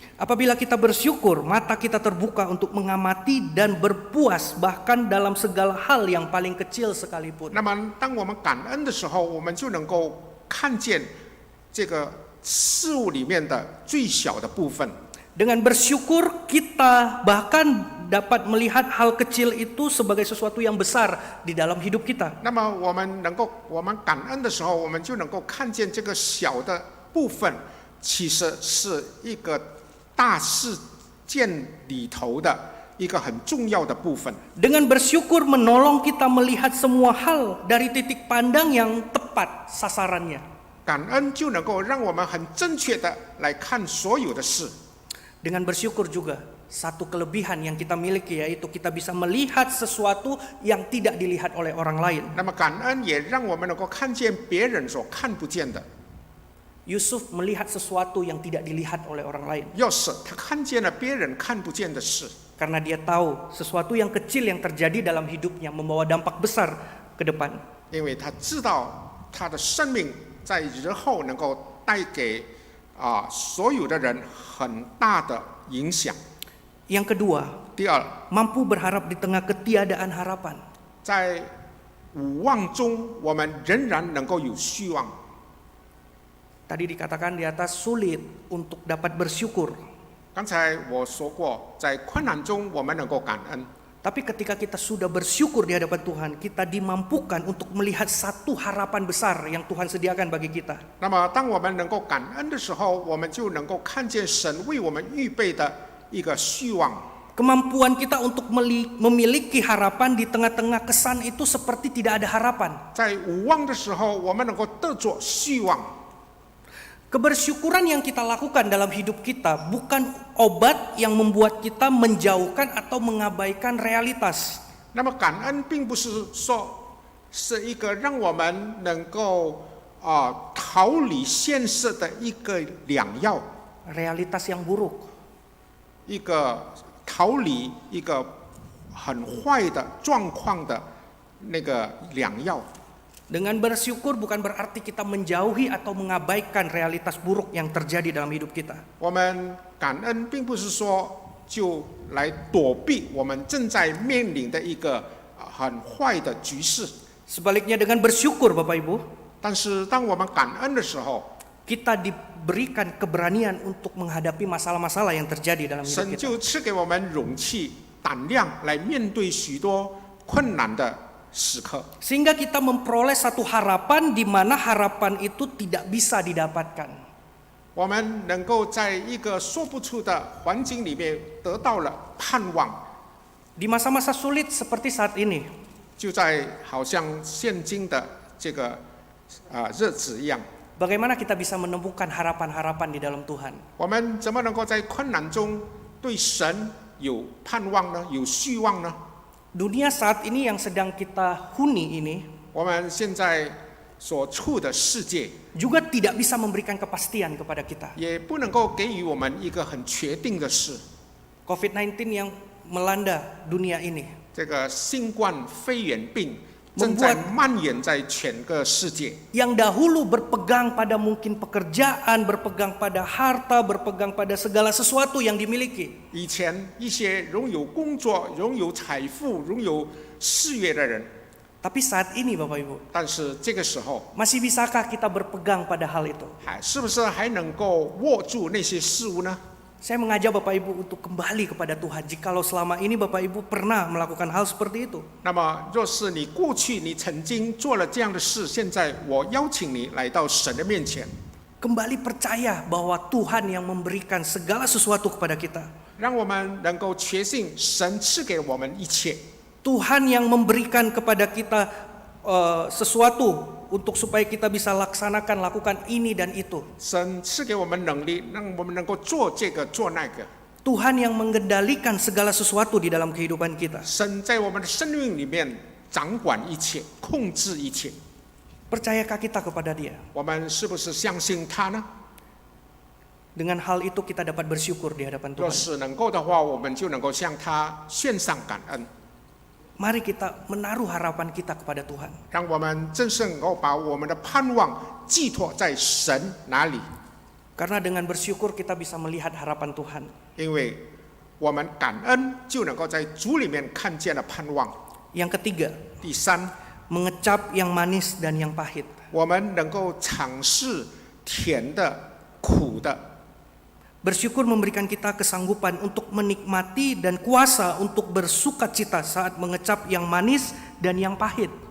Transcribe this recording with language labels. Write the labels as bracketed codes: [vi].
[id] Apabila kita bersyukur, mata kita terbuka untuk mengamati dan berpuas bahkan dalam segala hal yang paling kecil sekalipun. [zh] 那么，当我们感恩的时候，我们就能够看见这个事物里面的最小的部分。 [id] Dengan bersyukur kita bahkan dapat melihat hal kecil itu sebagai sesuatu yang besar di dalam hidup kita. [zh] 那么，我们感恩的时候，我们就能够看见这个小的部分，其实是一个大事件里头的一个很重要的部分。 [id] Dengan bersyukur menolong kita melihat semua hal dari titik pandang yang tepat sasarannya. [zh] 感恩就能够让我们很正确的来看所有的事。 [id] Dengan bersyukur juga satu kelebihan yang kita miliki yaitu kita bisa melihat sesuatu yang tidak dilihat oleh orang lain. [zh] 那么感恩也让我们能够看见别人所看不见的。 [id] Yusuf melihat sesuatu yang tidak dilihat oleh orang lain. [zh] 要是他看见了别人看不见的事， [id] Karena dia tahu sesuatu yang kecil yang terjadi dalam hidupnya membawa dampak besar ke depan. [zh] 因为他知道他的生命在日后能够带给所有的人很大的影响。 [id] Yang kedua, [zh] 第二， [id] mampu berharap di tengah ketiadaan harapan. [zh] 在无望中，我们仍然能够有希望。 [id] Tadi dikatakan di atas sulit untuk dapat bersyukur. [zh] 刚才我说过，在困难中我们能够感恩， [id] Tapi ketika kita sudah bersyukur di hadapan Tuhan, kita dimampukan untuk melihat satu harapan besar yang Tuhan sediakan bagi kita. [zh] 那么当我们能够感恩的时候，我们就能够看见神为我们预备的一个希望。 [id] Kemampuan kita untuk memiliki harapan di tengah-tengah kesan itu seperti tidak ada harapan. [zh] 在无望的时候，我们能够得着希望。 [id] Kebersyukuran yang kita lakukan dalam hidup kita bukan obat yang membuat kita menjauhkan atau mengabaikan realitas. [zh] 那么感恩并不是说是一个让我们能够逃离现实的一个良药， [id] Realitas yang buruk. [zh] 一个逃离一个很坏的状况的那个良药。 [id] Dengan bersyukur bukan berarti kita menjauhi atau mengabaikan realitas buruk yang terjadi dalam hidup kita. [zh] 我们感恩并不是说就来躲避我们正在面临的一个很坏的局势， [id] Sebaliknya dengan bersyukur Bapak Ibu, [zh] 但是当我们感恩的时候， [id] kita diberikan keberanian untuk menghadapi masalah-masalah yang terjadi dalam hidup [zh] 神 [id] kita. [zh] 就赐给我们勇气、胆量来面对许多困难的时刻。 [id] Sehingga kita memperoleh satu harapan di mana harapan itu tidak bisa didapatkan. [zh] 我们能够在一个说不出的环境里面得到了盼望， [id] Di masa-masa sulit seperti saat ini, [zh] 就在好像现今的这个日子一样。 [id] bagaimana kita bisa menemukan harapan-harapan di dalam Tuhan? [zh] 我们怎么能够在困难中对神有盼望呢？有希望呢？ [id] Dunia saat ini yang sedang kita huni ini [zh] 我们现在所处的世界 [id] juga tidak bisa memberikan kepastian kepada kita. [zh] 也不能够给予我们一个很确定的事。 [id] COVID-19 yang melanda dunia ini [zh] 这个新冠肺炎病正在蔓延在全个世界。 [id] yang dahulu berpegang pada mungkin pekerjaan, berpegang pada harta, berpegang pada segala sesuatu yang dimiliki. [zh] 以前一些拥有工作、拥有财富、拥有事业的人， [id] Tapi saat ini Bapak Ibu, [zh] 但是这个时候， [id] masih bisakah kita berpegang pada hal itu? [zh] 是不是还能够握住那些事物呢？ [id] Saya mengajak Bapak Ibu untuk kembali kepada Tuhan. Jikalau selama ini Bapak Ibu pernah melakukan hal seperti itu. [zh] 那么，若是你过去你曾经做了这样的事，现在我邀请你来到神的面前， [id] Kembali percaya bahwa Tuhan yang memberikan segala sesuatu kepada kita. [zh] 让我们能够确信神赐给我们一切。 [id] Tuhan yang memberikan kepada kita sesuatu untuk supaya kita bisa lakukan ini dan itu. [zh] 神赐给我们能力，让我们能够做这个做那个。 [id] Tuhan yang mengendalikan segala sesuatu di dalam kehidupan kita. [zh] 神在我们的生命里面掌管一切，控制一切。 [id] Percayakah kita kepada Dia? [zh] 我们是不是相信他呢？ [id] Dengan hal itu kita dapat bersyukur di hadapan [zh] 若 [id] Tuhan. [zh] 是能够的话，我们就能够向他献上感恩。 [id] Mari kita menaruh harapan kita kepada Tuhan. [zh] 让我们真是能够把我们的盼望寄托在神那里， [id] Karena dengan bersyukur kita bisa melihat harapan Tuhan. [zh] 因为我们感恩就能够在主里面看见了盼望。 [id] Yang ketiga, [zh] 第三， [id] mengecap yang manis dan yang pahit. [zh] 我们能够尝试甜的、苦的。 [id] Bersyukur memberikan kita kesanggupan untuk menikmati dan kuasa untuk bersukacita saat mengecap yang manis dan yang pahit.